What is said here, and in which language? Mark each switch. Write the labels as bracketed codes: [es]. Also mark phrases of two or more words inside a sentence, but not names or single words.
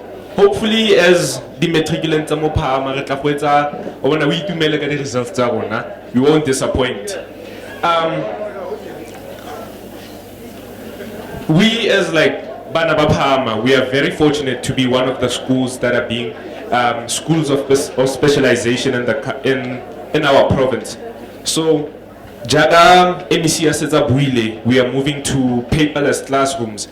[en] Hopefully, as the matriculants [tn] mo Phahama re tla go etsa o bona o itumele ka di results tsa rona, [en] we won't disappoint. We as like Bana ba Phahama, we are very fortunate to be one of the schools that are being schools of specialization in our province. [tn] So, Jaga MEC Asetsa Buile, [en] we are moving to paperless classrooms.